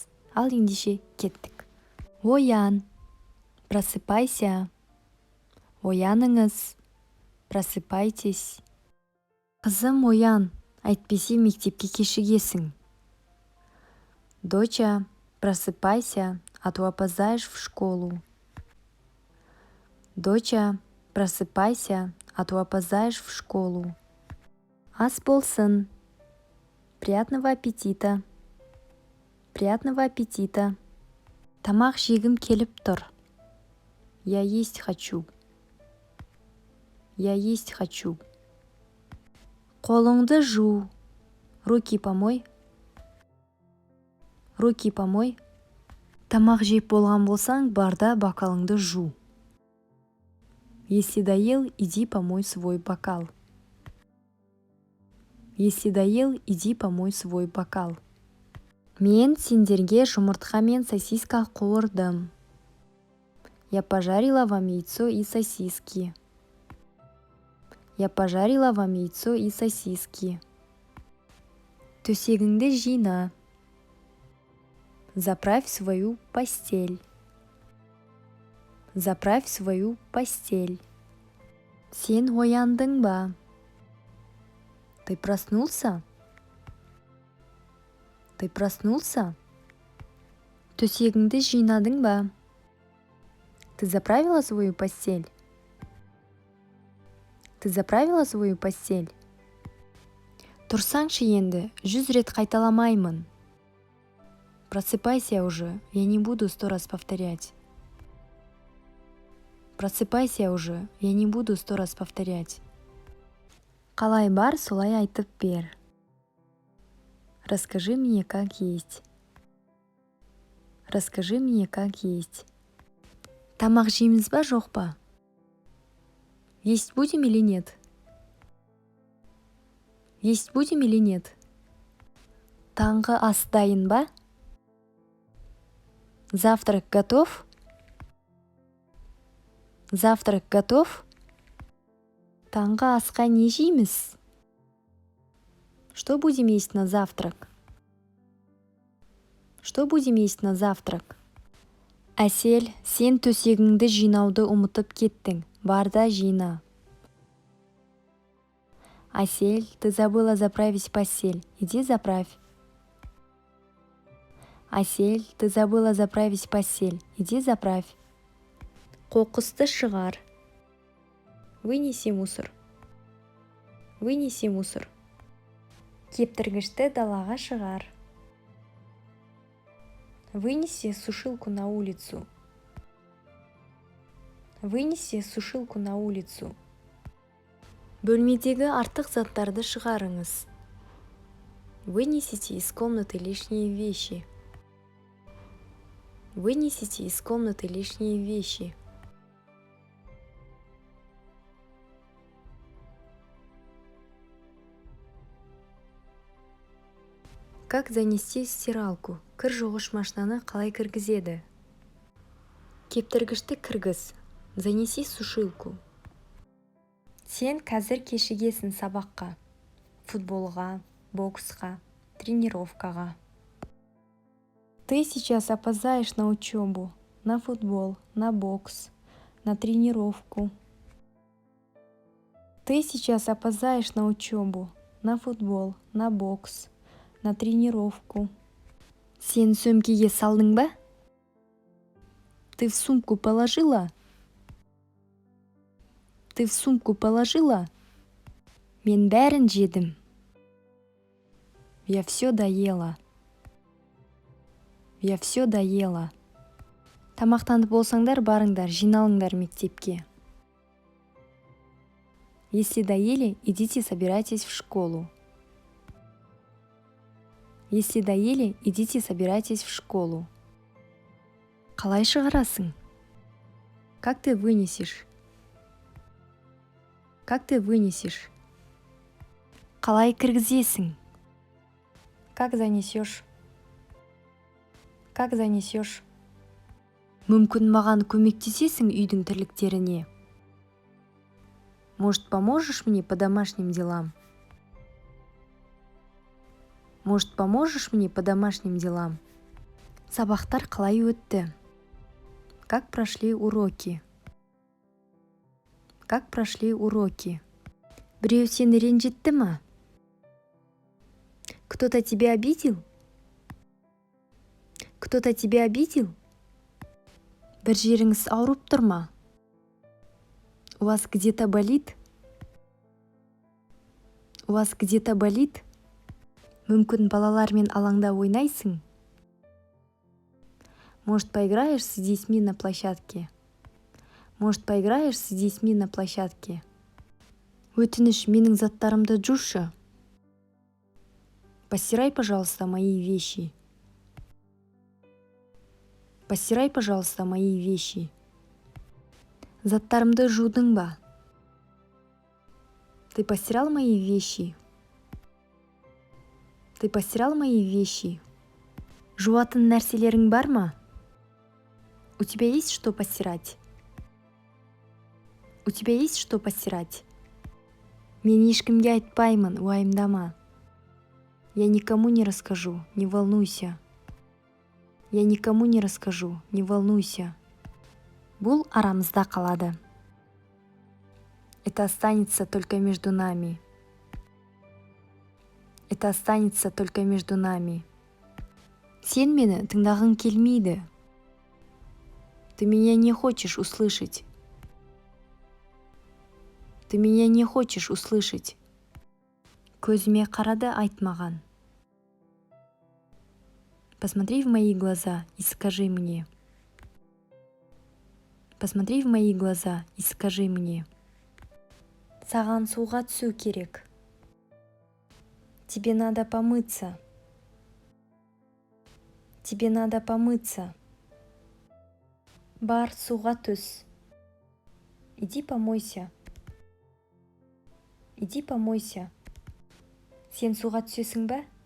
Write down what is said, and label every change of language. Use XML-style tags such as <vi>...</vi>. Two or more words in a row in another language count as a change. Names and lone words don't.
<kk>Ал ендеше кеттік. Оян, просыпайся. Ояныңыз, просыпайтесь. Қызым, оян, әйтпесе мектепке кешігесің.</kk> <ru>Доча, просыпайся, а то опоздаешь в школу. Доча, просыпайся, а то опоздаешь в школу.</ru> <kk>Ас болсын.</kk> <ru>Приятного аппетита. Приятного аппетита.</ru> <kk>Тамақ жегім келіп тұр.</kk> <ru>Я есть хочу. Я есть хочу.</ru> <kk>Қолыңды жу.</kk> <ru>Руки помой. Руки помой.</ru> <kk>Тамақ жеп болған болсаң, барда бокалыңды жу.</kk> <ru>Если доел, иди помой свой бокал. Если доел, иди помой свой бокал.</ru> <kk>Мен сендерге жұмыртқа мен сосиска қуырдым.</kk> <ru>Я пожарила вам яйцо и сосиски. Я пожарила вам яйцо и сосиски.</ru> <kk>Төсегіңді жина.</kk> <ru>Заправь свою постель. Заправь свою постель.</ru> <kk>Сен ояндың ба?</kk> <ru>Ты проснулся? Ты проснулся?</ru> <kk>Төсегіңді жинадың ба?</kk> <ru>Ты заправила свою постель? Ты заправила свою постель?</ru> <kk>Тұрсаңшы енді, 100 рет қайталамаймын.</kk> <ru>Просыпайся уже, я не буду 100 раз повторять. Просыпайся уже, я не буду 100 раз повторять.</ru> <kk>Қалай бар, солай айтып бер.</kk> <ru>Расскажи мне, как есть. Расскажи мне, как есть.</ru> <kk>Тамақ жейміз ба, жоқ па?</kk> <ru>Есть будем или нет? Есть будем или нет?</ru> <kk>Таңғы ас дайын ба?</kk> <ru>Завтрак готов? Завтрак готов?</ru> <kk>Таңғы асқа не жейміз?</kk> <ru>Что будем есть на завтрак? Что будем есть на завтрак?</ru> <kk>Әсел, сен төсегіңді жинауды ұмытып кеттің. Барда жина.</kk> <ru>Әсел, ты забыла заправить постель. Иди заправь. Әсел, ты забыла заправить постель. Иди заправь.</ru> <kk>Қоқысты шығар.</kk> <ru>Вынеси мусор. Вынеси мусор.</ru> <kk>Кептіргішті далаға шығар.</kk> <ru>Вынеси сушилку на улицу. Вынеси сушилку на улицу.</ru> <kk>Бөлмедегі артық заттарды шығарыңыз.</kk> <ru>Вынесите из комнаты лишние вещи. Вынесите из комнаты лишние вещи. Как занести стиралку?</ru> <kk>Кір жуғыш машинаны қалай кіргізеді? Кептіргішті кіргіз.</kk> <ru>Занеси сушилку.</ru> <kk>Сен қазір кешігесің сабаққа. Футболға, боксқа, тренировкаға.</kk> <ru>Ты сейчас опоздаешь на учебу, на футбол, на бокс, на тренировку. Ты сейчас опоздаешь на учебу, на футбол, на бокс, на тренировку.</ru> <kk>Сен сөмкеге салдың ба?</kk> <ru>Ты в сумку положила? Ты в сумку положила?</ru> <kk>Мен бәрін жедім.</kk> <ru>Я все доела. Я все доела.</ru> <kk>Тамақтанып болсаңдар, барыңдар, жиналыңдар мектепке.</kk> <ru>Если доели, идите собирайтесь в школу. Если доели, идите собирайтесь в школу.</ru> <kk>Қалай шығарасың?</kk> <ru>Как ты вынесешь? Как ты вынесешь?</ru> <kk>Қалай кіргізесің?</kk> <ru>Как занесешь? Как занесешь?</ru> <kk>Мүмкін маған көмектесесің үйдің тірліктеріне?</kk> <ru>Может, поможешь мне по домашним делам? Может, поможешь мне по домашним делам?</ru> <kk>Сабақтар қалай өтті?</kk> <ru>Как прошли уроки? Как прошли уроки?</ru> <kk>Біреу сені ренжітті ма?</kk> <ru>Кто-то тебя обидел? Кто-то тебя обидел?</ru> <kk>Бір жеріңіз ауырып тұр ма?</kk> <ru>У вас где-то болит? У вас где-то болит?</ru> <kk>Мүмкін балалармен алаңда ойнайсың?</kk> <ru>Может, поиграешь с детьми на площадке? Может, поиграешь с детьми на площадке?</ru> <kk>Өтініш, менің заттарымды жушы.</kk> <ru>Постирай, пожалуйста, мои вещи. Постирай, пожалуйста, мои вещи.</ru> <kk>Заттарымды жудың ба?</kk> <ru>Ты постирал мои вещи? Ты постирал мои вещи?</ru> <kk>Жуатын нәрселерің бар ма?</kk> <ru>У тебя есть что постирать? У тебя есть что постирать?</ru> <kk>Мен ешкімге айтпаймын, уайымдама.</kk> <ru>Я никому не расскажу, не волнуйся. Я никому не расскажу, не волнуйся.</ru> <kk>Бұл арамызда қалады.</kk> <ru>Это останется только между нами. Это останется только между нами.</ru> <kk>Сен мені тыңдағың келмейді.</kk> <ru>Ты меня не хочешь услышать. Ты меня не хочешь услышать.</ru> <kk>Көзіме қарады, айтмаған.</kk> <ru>Посмотри в мои глаза и скажи мне. Посмотри в мои глаза и скажи мне.</ru> <kk>Саған суға түсу керек.</kk> <ru>Тебе надо помыться. Тебе надо помыться.</ru> <kk>Бар, суға түс.</kk> <ru>Иди помойся. Иди помойся.</ru> <kk>Сен суға түсесің бе?</kk>